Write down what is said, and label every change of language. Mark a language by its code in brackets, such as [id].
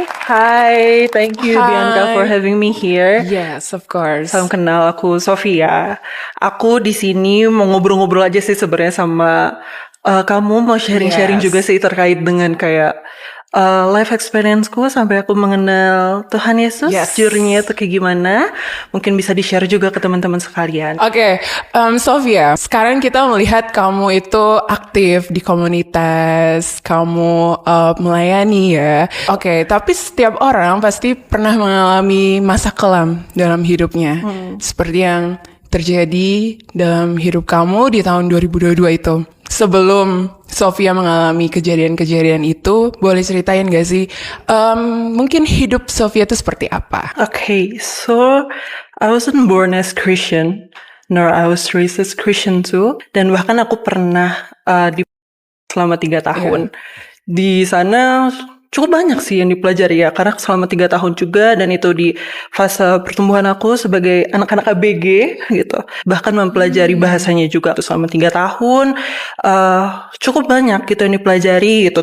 [en] Hi, thank you Bianca for having me here. Yes, of course. [id] Salam kenal, aku Sofia. Aku di sini mau ngobrol-ngobrol aja sih sebenarnya sama kamu, mau sharing-sharing juga sih terkait dengan kayak life experience-ku sampai aku mengenal Tuhan Yesus. Journey-nya tuh kayak gimana? Mungkin bisa di-share juga ke teman-teman sekalian. Oke, Sofia, sekarang kita melihat kamu itu aktif di komunitas, kamu melayani ya. Oke, tapi setiap orang pasti pernah mengalami masa kelam dalam hidupnya. Seperti yang terjadi dalam hidup kamu di tahun 2022 itu. Sebelum Sofia mengalami kejadian-kejadian itu, boleh ceritain gak sih mungkin hidup Sofia itu seperti apa? [en] Okay, so I wasn't born as Christian, nor I was raised as Christian too. [id] Dan bahkan aku pernah di selama 3 tahun. Di sana cukup banyak sih yang dipelajari ya, karena selama 3 tahun juga, dan itu di fase pertumbuhan aku sebagai anak-anak ABG gitu. Bahkan mempelajari bahasanya juga tuh selama 3 tahun. Cukup banyak gitu yang dipelajari gitu.